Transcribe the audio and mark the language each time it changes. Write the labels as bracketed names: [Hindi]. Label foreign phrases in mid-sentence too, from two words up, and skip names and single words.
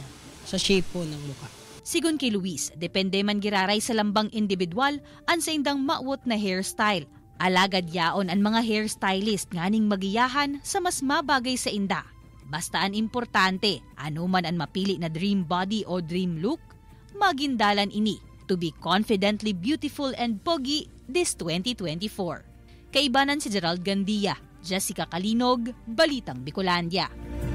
[Filipino] Sa shape po ng mukha. [Bikol] Sigun kay Luis, depende man giraray sa lambang individual ang sa indang maawot na hairstyle. Alagad yaon ang mga hairstylist nganing magiyahan sa mas mabagay sa inda. Basta ang importante, ano man ang mapili na [English] dream body [Bikol] o [English] dream look, [Bikol] magindalan ini [English] to be confidently beautiful [Bikol] and pogi this 2024. Kaibanan si Gerald Gandia, Jessica Kalinog, Balitang Bicolandia.